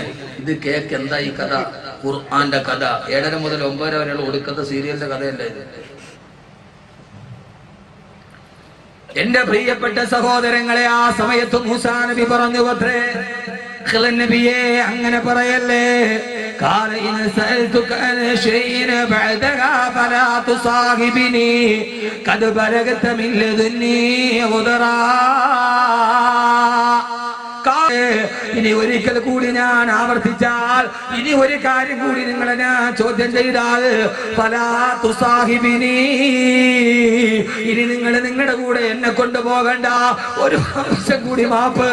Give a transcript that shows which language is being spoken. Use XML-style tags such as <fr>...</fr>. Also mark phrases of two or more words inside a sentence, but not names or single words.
<ml>ഇത് കേക്ക് എന്താ ഈ കഥ? ഖുർആന്റെ കഥ. 7:30 മുതൽ 9:00 വരെയുള്ള ഒടുക്കത്തെ സീരിയലിന്റെ കഥയല്ല ഇത്. എന്റെ പ്രിയപ്പെട്ട സഹോദരങ്ങളെ, ആ സമയത്ത് മൂസാ നബി പറഞ്ഞു അത്രേ, ഖിദർ നബിയെ അങ്ങനെ പറയല്ലേ.</ml> <ar>قال إن سألتك عن شيء بعدها فلا تصاحبني قد بلغت من لدني عذرا.</ar> <ml>ഇനി ഒരിക്കൽ കൂടി ഞാൻ ആവർത്തിച്ചാൽ, ഇനി ഒരു കാര്യം കൂടി നിങ്ങളെ ഞാൻ ചോദ്യം ചെയ്താൽ,</ml> <ar>فلا تصاحبني,</ar> <ml>ഇനി നിങ്ങൾ നിങ്ങളുടെ കൂടെ എന്നെ കൊണ്ടുപോകണ്ട. ഒരു പ്രാവശ്യം കൂടി മാപ്പ്.</ml>